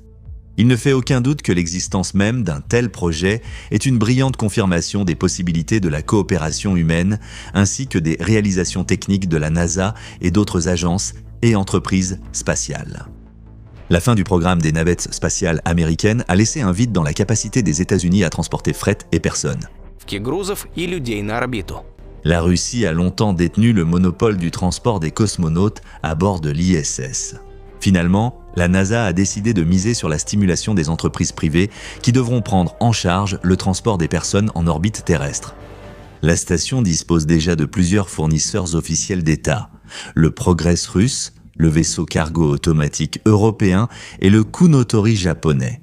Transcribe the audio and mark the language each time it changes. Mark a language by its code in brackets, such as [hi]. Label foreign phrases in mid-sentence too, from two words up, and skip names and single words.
[fr] Il ne fait aucun doute que l'existence même d'un tel projet est une brillante confirmation des possibilités de la coopération humaine, ainsi que des réalisations techniques de la NASA et d'autres agences et entreprises spatiales. La fin du programme des navettes spatiales américaines a laissé un vide dans la capacité des États-Unis à transporter fret et personnes. [ru] грузов и людей на орбиту. [fr] La Russie a longtemps détenu le monopole du transport des cosmonautes à bord de l'ISS. Finalement, la NASA a décidé de miser sur la stimulation des entreprises privées qui devront prendre en charge le transport des personnes en orbite terrestre. La station dispose déjà de plusieurs fournisseurs officiels d'État, le Progress russe, le vaisseau cargo automatique européen et le Kounotori japonais.